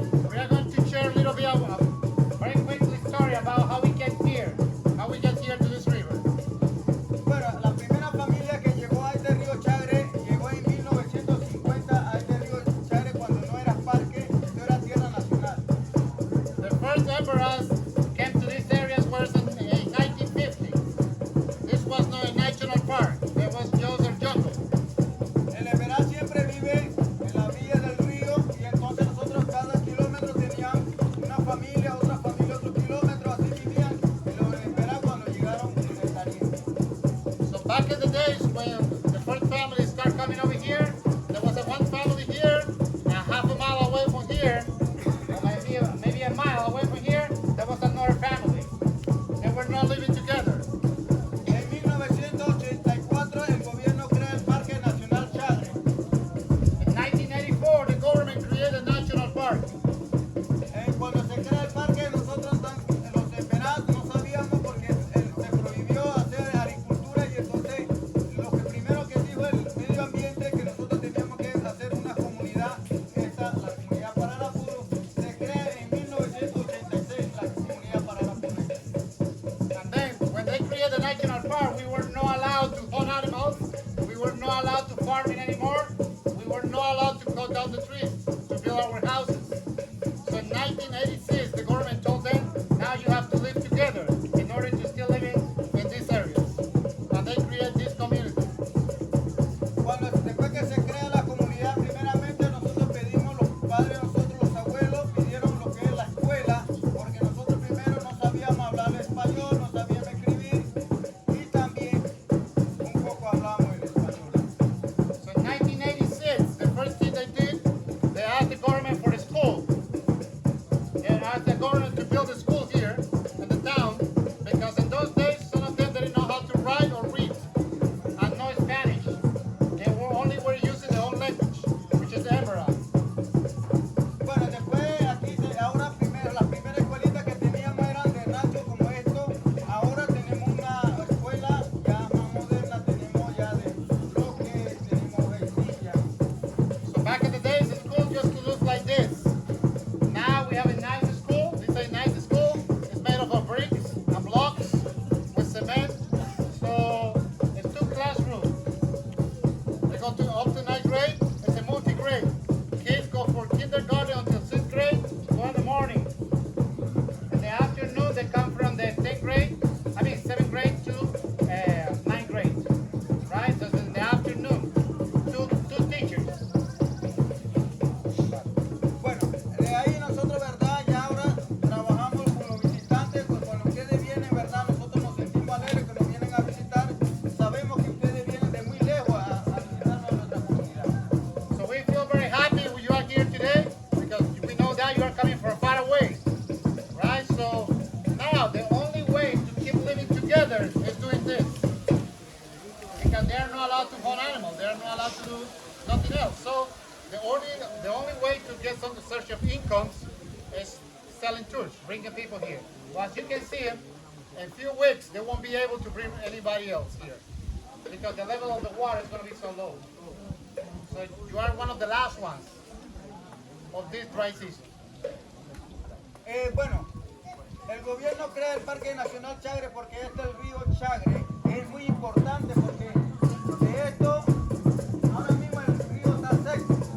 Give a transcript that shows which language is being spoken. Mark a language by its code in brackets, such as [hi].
[en] We are going to share a little bit of a very quick story about how we get here to this river. [es] Bueno, la primera familia que llegó a este río Chagre llegó en 1950 a este río Chagre cuando no era parque, no era tierra nacional. [en] The first Emberas came to these areas was in 1950. This was not a national park. It was just a jungle. [es] El Embera siempre vive en la orilla del río y entonces nosotros cada kilómetro teníamos una familia, otra familia, otro kilómetro, así vivían los Embera cuando llegaron en el Caribe. [en] So back in the days when the first family started coming over here, there was a one family here, and half a mile away from here, or maybe a mile away from here, there was another family. They were not living together. [es] En 1984 el gobierno crea el Parque Nacional Chagre. [en] In 1984, the government created a national park. [es] Cuando se crea el parque nosotros los Embera no sabíamos porque se prohibió hacer agricultura y entonces lo que primero que dijo el medio ambiente que nosotros teníamos que hacer una comunidad, la comunidad Pararapuro, se crea en 1986 la comunidad Pararapuro. [en] And then, when they created the national park, we were not allowed to hunt animals. We were not allowed to farm it anymore. We were not allowed to cut down the trees to build our houses. So in 1986, the government told them, now you have to live together in order to still live in these areas. And they created this community. [es] Después que se crea la comunidad, primeramente nosotros pedimos, los padres, nosotros los abuelos, pidieron lo que es la escuela, porque nosotros primero no sabíamos hablar español, no sabíamos escribir y también un poco hablamos el español. [en] So in 1986, the first thing they did, they asked the government for a school. They asked the government to build a school here in the town, because in those days, some of them didn't know how to write or read, and no Spanish. They were using their own language, which is Embera. [es] Bueno, después aquí, ahora las primeras escuelitas que teníamos eran de rancho como esto, ahora tenemos una escuela ya más moderna, tenemos ya de bloques, tenemos vajillas. [en] So back in the days, the school used to look like this. Now we have a nice school. This is a nice school. It's made up of bricks and blocks with cement. So it's 2 classrooms. They go up to 9th grade. It's a multi-grade. Kids go from kindergarten until 6th grade. Go in the morning. In the afternoon, they come from the 7th grade to 9th grade. Right? So it's in the afternoon. Two teachers. [es] Bueno, de ahí nosotros, ¿verdad? Ya ahora trabajamos con los visitantes, pues cuando ustedes vienen, ¿verdad? Nosotros nos sentimos alegres que nos vienen a visitar. Sabemos que ustedes vienen de muy lejos a visitarnos a nuestra comunidad. [en] So we feel very happy when you are here today because we know that you are coming from far away, right? So now the only way to keep living together is doing this because they are not allowed to hunt animals. They are not allowed to do nothing else. So the only way to get some source of incomes is selling tours, bringing people here. Well, as you can see, in a few weeks they won't be able to bring anybody else here because the level of the water is going to be so low. So you are one of the last ones of this dry season. [es] Bueno, el gobierno crea el Parque Nacional Chagre porque este el río Chagre es muy importante porque de esto ahora mismo el río está seco.